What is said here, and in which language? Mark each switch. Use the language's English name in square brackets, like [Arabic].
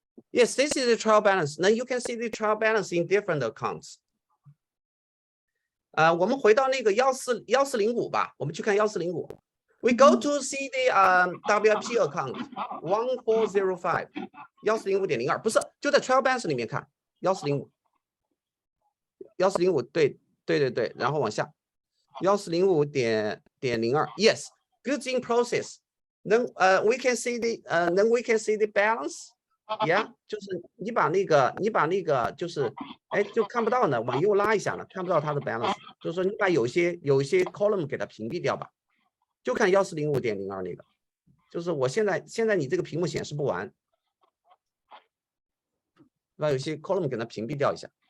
[English] Yes, this is the trial balance. Now you can see the trial balance in different accounts. [Chinese] 我们回到那个1405吧，我们去看1405。 [English] We go to see the WIP account [Chinese] 1405 1405.02，不是就在 trial balance 里面看1405 1405，对，然后往下1405.02 [English] Yes, goods in process. Then we can see the balance. [Chinese] Yeah， 就是你把那个就是哎就看不到呢，往右拉一下呢，看不到它的 balance， 就是说你把有些 column 给它屏蔽掉吧，就看1405.02那个，就是我现在你这个屏幕显示不完，把有些 column 给它屏蔽掉一下。